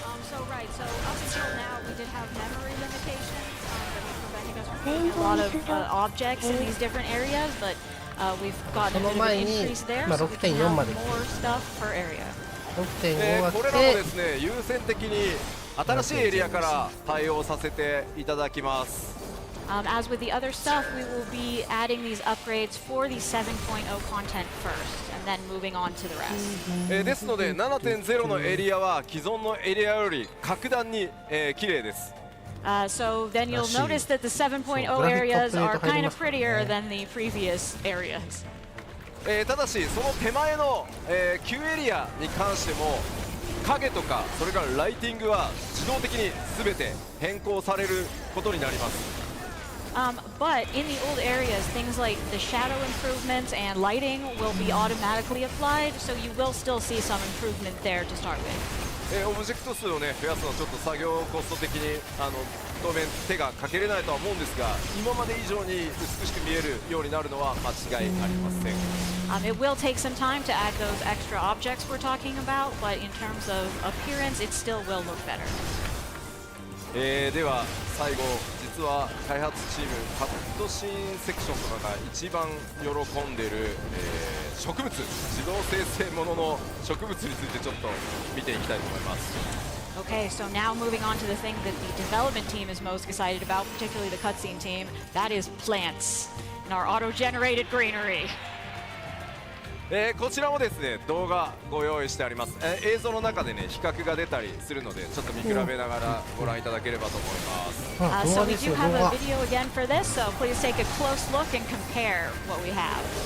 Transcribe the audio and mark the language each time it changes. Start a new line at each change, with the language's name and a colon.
English: So right, so up until now we did have memory limitations that were preventing us from putting a lot of objects in these different areas, but we've gotten a bit of an increase there, so we can have more stuff per area.
Japanese: 6.5 が来これらもて、ですね優先的に新しいエリアから対応させていただきます。
English: As with the other stuff, we will be adding these upgrades for the 7.0 content first, and then moving on to the rest.
Japanese: ですので 7.0 のエリアは既存のエリアより格段に綺麗です。
English: So then you'll notice that the 7.0 areas are kind of prettier than the previous areas.
Japanese: ただしその手前の、旧エリアに関しても影とかそれからライティングは自動的に全て変更されることになります。
English: But in the old areas, things like the shadow improvements and lighting will be automatically applied, so you will still see some improvement there to start with.
Japanese: オブジェクト数をね増やすのはちょっと作業コスト的に当面手がかけれないとは思うんですが、今まで以上に美しく見えるようになるのは間違いありません。
English: It will take some time to add those extra objects we're talking about, but in terms of appearance, it still will look better.
Japanese: では最後、実は開発チームカットシーンセクションとかが一番喜んでる、植物、自動生成ものの植物についてちょっと見ていきたいと思います。
English: Okay, so now moving on to the thing that the development team is most excited about, particularly the cutscene team, that is plants and our auto-generated greenery.
Japanese: こちらもですね動画ご用意してあります。映像の中でね比較が出たりするのでちょっと見比べながらご覧いただければと思います。
English: So we do have a video again for this, so please take a close look and compare what we have.